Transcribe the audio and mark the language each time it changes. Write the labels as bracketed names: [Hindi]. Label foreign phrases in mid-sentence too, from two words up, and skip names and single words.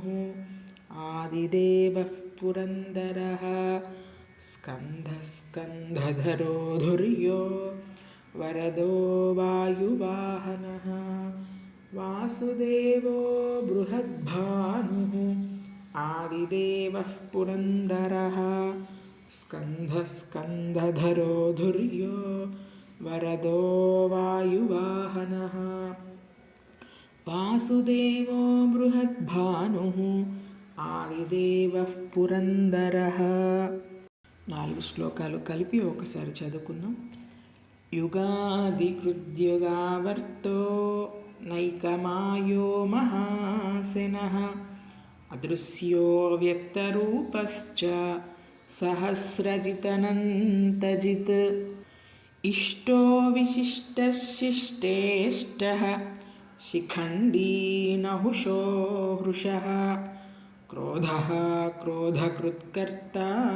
[Sanskrit] आदिदेवः पुरन्दरः स्कन्दः स्कन्दधरो धुर्यो वरदो वायुवाहनः वासुदेवो बृहद्भानुः आदिदेवः पुरन्दरः स्कन्दः स्कन्दधरो धुर्यो वरदो वायुवाहनः वासुदेवो बृहद्भानुः आदिदेवः पुरन्दरः [Telugu] 4 శ్లోకాలు కలిపి ఒకసారి చదువుకుందాం. [Sanskrit] యుగాదికృద్యుగావర్తో నైకమాయో మహాసేనః అదృశ్యో వ్యక్తరూపశ్చ सहस्रजितनन्तजित् इष्टो विशिष्टशिष्टेष्टः शिखण्डी नहुषो हृषः क्रोधः क्रोधकृत्कर्ता